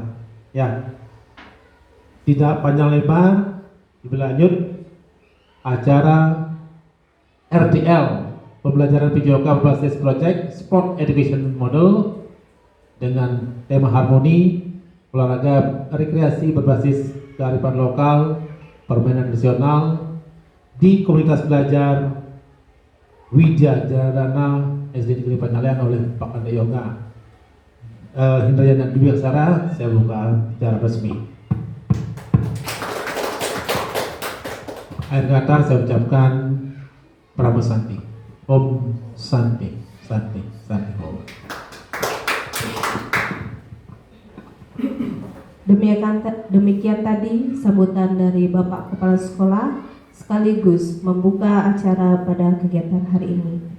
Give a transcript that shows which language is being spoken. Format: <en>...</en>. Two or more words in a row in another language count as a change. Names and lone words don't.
<id>Ya, tidak panjang lebar, lebih lanjut acara RTL pembelajaran PJOK berbasis project Sport Education Model dengan tema harmoni, olahraga rekreasi berbasis kearifan lokal, permainan nasional di komunitas belajar Widya Janadana SD Negeri 4 Nyalian oleh Pak Kadek Yoga Hindrayana Dwi Aksara. Saya buka secara resmi. Akhir kata saya ucapkan</id> <sa>Prabu Santi, Om Santi, Santi, Santi Om.</sa> <id>Demikian tadi sambutan dari Bapak Kepala Sekolah sekaligus membuka acara pada kegiatan hari ini.</id>